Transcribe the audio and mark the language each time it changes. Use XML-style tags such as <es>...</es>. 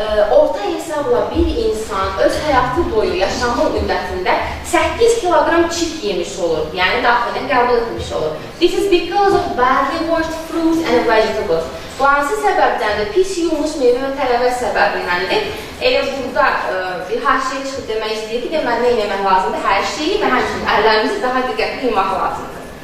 <az>Orta hesabla bir insan öz həyatı boyu yaşamı müddətində 8 kilogram çift yemiş olur, yəni daxilən qəbul etmiş olur.</az> <en>This is because of badly washed fruits and vegetables.</en> <az>Bu hansı səbəbdəndir? Pis yumuş meyvə və tərəvəz səbəbindəndir. Elə burada bir haşiyə çıxıb demək istəyir ki, deməli nə yemək lazımdır? Hər şeyi və həmçinin əllərimizi daha diqqətli yumaq lazımdır.</az>